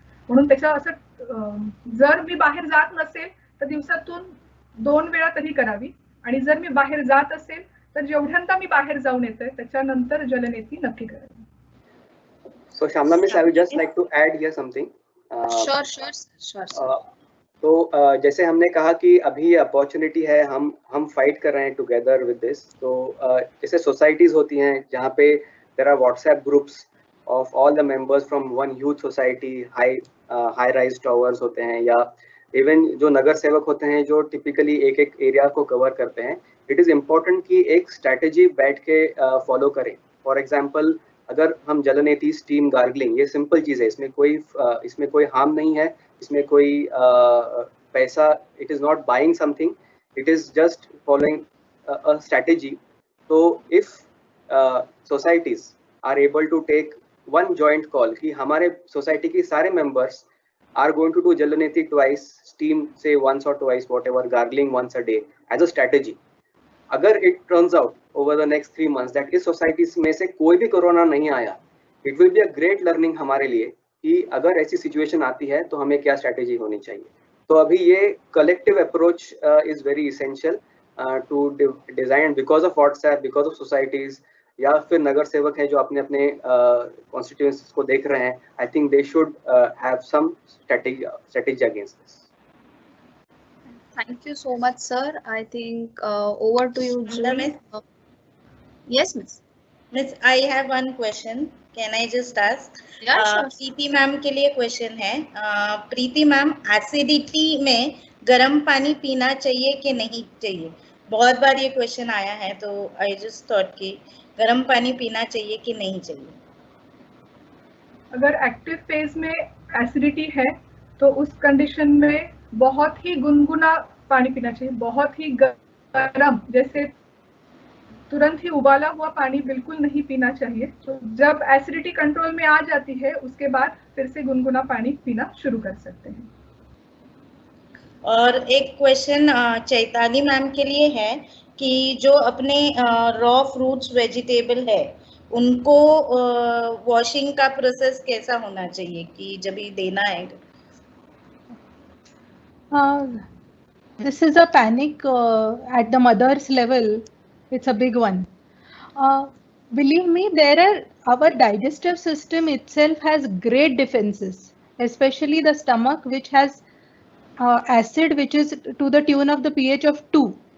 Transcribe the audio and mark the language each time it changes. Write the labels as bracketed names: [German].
[Marathi] म्हणून त्याच्या असं जर मी बाहेर जात नसेल तर दिवसातून 2 वेळा तरी करावी, आणि जर मी बाहेर जात असेल तर जेवढ्यांदा मी बाहेर जाऊन येते त्याच्यानंतर जलनेती नक्की करावी. [English] So Shamla Miss, I would just like to add here something. Sure. [Hindi] तो जैसे हमने कहा कि अभी अपॉर्चुनिटी है, हम फाइट कर रहे हैं टुगेदर विद दिस. तो जैसे सोसाइटीज होती हैं जहाँ पे there are WhatsApp groups of all the members from one youth society, high rise towers होते हैं, या इवन जो नगर सेवक होते हैं जो टिपिकली एक एरिया को कवर करते हैं. इट इज़ इम्पोर्टेंट कि एक स्ट्रैटेजी बैठ के फॉलो करें. फॉर एग्जाम्पल, अगर हम जलनेती, स्टीम, गार्गलिंग, ये सिंपल चीज़ है, इसमें कोई हार्म नहीं है, इसमें कोई पैसा, it is not buying something, it is just following a strategy. [English] तो if societies are able to take one joint call कि हमारे सोसाइटी के सारे members are going to do Jalaneti twice, steam say once or twice, whatever, gargling once a day as a strategy. [Hindi] अगर it turns out over the next 3 months that इस society में से कोई भी कोरोना नहीं आया, it will be a great learning हमारे लिए कि अगर ऐसी situation आती है तो हमें क्या strategy होनी चाहिए. तो अभी ये collective approach is very essential to design, because of WhatsApp, because of societies, या फिर नगर सेवक हैं जो अपने अपने कॉन्स्टिट्यूएंसीज को देख रहे हैं. [English] I think they should have some strategy against this. Thank you so much, sir. I think over to you, Julie. Yes, miss. Miss, I have one question. Can I just ask? Yeah, sure. [Hindi] Preeti ma'am के लिए question है. प्रीति ma'am, acidity में गर्म पानी पीना चाहिए कि नहीं चाहिए? बहुत बार ये क्वेश्चन आया है, तो आई जस्ट थॉट कि गर्म पानी पीना चाहिए कि नहीं चाहिए. अगर एक्टिव फेज में एसिडिटी है तो उस कंडीशन में बहुत ही गुनगुना पानी पीना चाहिए, बहुत ही गर्म, जैसे तुरंत ही उबाला हुआ पानी बिल्कुल नहीं पीना चाहिए. तो जब एसिडिटी कंट्रोल में आ जाती है उसके बाद फिर से गुनगुना पानी पीना शुरू कर सकते हैं. और एक क्वेश्चन चैताली मैम के लिए है कि जो अपने रॉ फ्रूट्स वेजिटेबल है उनको वॉशिंग का प्रोसेस कैसा होना चाहिए कि जब भी देना है? [English] This is a panic at the mother's level. It's a big one. Believe me, our digestive system itself has great defenses, especially the stomach, which has acid which is to the tune of the pH of 2.